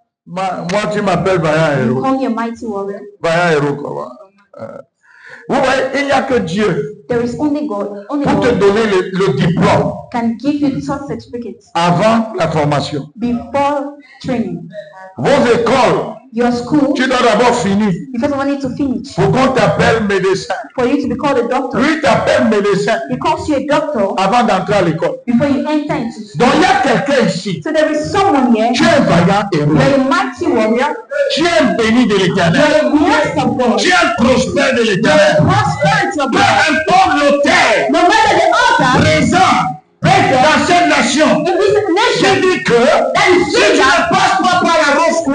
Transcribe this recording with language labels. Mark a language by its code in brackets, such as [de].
[fr] moi tu m'appelles vaillant [en] you [fr] héros. [en] call me a mighty warrior. [fr] Vaillant héros comment? Vous voyez, il n'y a que Dieu [en] There is only God. Only [fr] pour te [en] God [fr] donner le diplôme [en] can give you such certificates [fr] avant la formation. [en] before training. [fr] Vos écoles, [en] Your school, [fr] tu dois d'abord finir [en] you first of all need to finish [fr] pour qu'on t'appelle médecin. [en] for you to be called a doctor. [fr] Lui t'appelle médecin [en] He calls you a doctor [fr] avant d'entrer à l'école. [en] before you enter into school. [fr] Donc il y a quelqu'un ici. [en] So there is someone here. [fr] Tu es un vaillant héros. [en] You're a mighty warrior. [fr] Tu es un béni de l'éternel. [en] You're a blessed of God. [fr] Tu es un prospère de [en] You're a [fr] l'éternel. [en] prosperity of [fr] Peu [en] God. [fr] importe l'autel [en] No matter the altar [fr] présent dans cette nation, [en] in this [fr] je [en] nation, [fr] dis que [en] that is [fr] si tu ne [en] stranger, [fr] passes pas par la rose